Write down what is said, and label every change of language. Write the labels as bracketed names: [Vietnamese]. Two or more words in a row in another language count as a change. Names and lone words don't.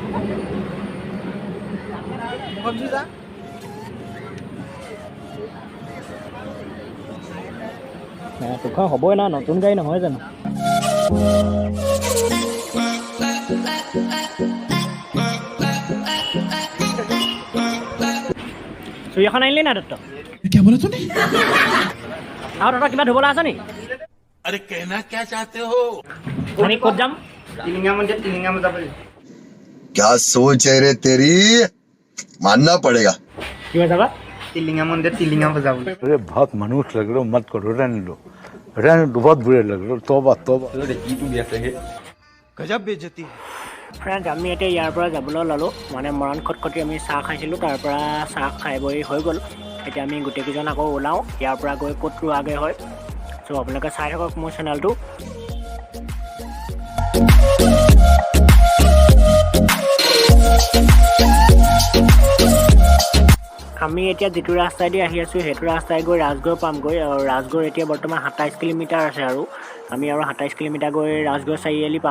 [Assamese] তোখন হ'বই না নতুন গাড়ী নহয় জানো। চুৰি এখন আনিলি না দত্ত আৰু তহঁতৰ কিবা ধুবলৈ আছে নি? [Hindi] अरे कहना क्या चाहते हो? [Assamese] আমি ক'ত যাম? [Hindi] क्या सोच है रे तेरी, मानना पड़ेगा। [Assamese] কিবা যাবা? [Hindi] तिलिंगा मंदिर तिलिंगा बजाओ। अरे बहुत मनुष्य लग रहे हो, मत करो, रहने दो, बहुत बुरे लग रहे हो। तौबा तौबा। गजब बेइज्जती है। [Assamese] ফ্ৰেণ্ডছ আমি এতিয়া ইয়াৰ পৰা যাবলৈ ল'লোঁ। মানে মৰাণ খটখটি আমি চাহ খাইছিলোঁ তাৰ পৰা চাহ খাই বৈ হৈ গ'ল। এতিয়া আমি গোটেইকেইজন আকৌ ওলাওঁ ইয়াৰ পৰা গৈ ক'ত ৰোৱাগৈ হয়। চ' আপোনালোকে চাই থাকক মোৰ চেনেলটো। আমি এতিয়া যিটো ৰাস্তাইদি আহি আছোঁ সেইটো ৰাস্তাই গৈ ৰাজগড় পামগৈ আৰু ৰাজগড় এতিয়া বৰ্তমান 27 কিলোমিটাৰ আছে আৰু আমি আৰু 27 কিলোমিটাৰ গৈ ৰাজগড় চাৰিআলি পাম।